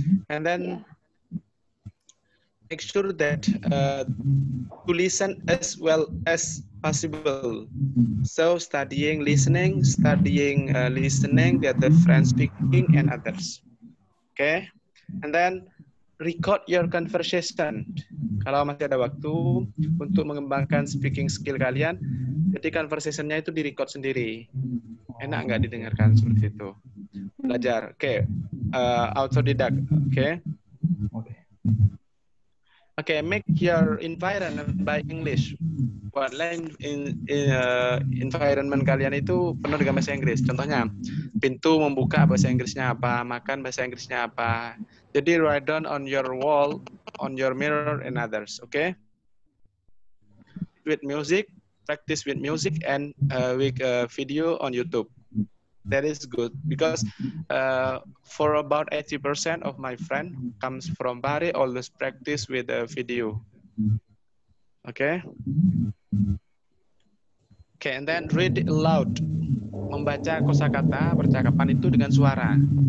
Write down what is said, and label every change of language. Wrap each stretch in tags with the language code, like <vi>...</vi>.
<en>And then make sure that to listen as well as possible. So studying listening, the other friends speaking and others. Okay? And then record your conversation.</en> <id>Kalau masih ada waktu untuk mengembangkan speaking skill kalian, jadi conversation-nya itu di-record sendiri. Enak nggak didengarkan seperti itu? Belajar. Oke. Autodidact. Oke.</id> <en>Okay, make your environment by English.</en> <id>Buat environment kalian itu penuh dengan bahasa Inggris. Contohnya, pintu membuka bahasa Inggrisnya apa, makan bahasa Inggrisnya apa.</id> <en>Jadi write down on your wall, on your mirror and others. Okay? With music, practice with music and with video on YouTube. That is good because for about 80% of my friend comes from Bari, always practice with a video. Okay? Okay, and then read it aloud.</en> <id>Membaca kosakata percakapan itu dengan suara.</id>